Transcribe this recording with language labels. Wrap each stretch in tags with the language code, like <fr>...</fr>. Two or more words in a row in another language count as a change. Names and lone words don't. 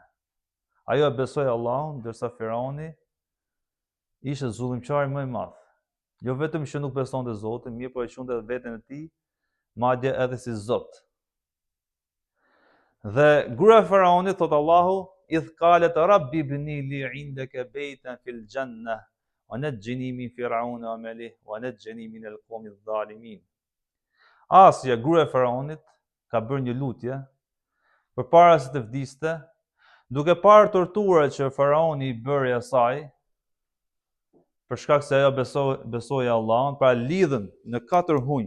<sq>Ajo e besoi Allahun, ndërsa Firauni ishte zullimçari më i madh. Jo vetëm që nuk besonte Zotin, mirë por e quante veten e tij madje edhe si Zot. Dhe gruaja e Faraonit, thot Allahu,</sq> <ar>إذ قالت رب ابن لي عندك بيتا في الجنة ونجني من فرعون وعمله ونجني من القوم الظالمين.</ar> <sq>Asja, gruaja e Faraonit, ka bërë një lutje përpara se të vdiste, duke parë torturat që Faraoni i bëri asaj, për shkak se ajo besoi Allahun, pra lidhen në 4 hunj.</sq>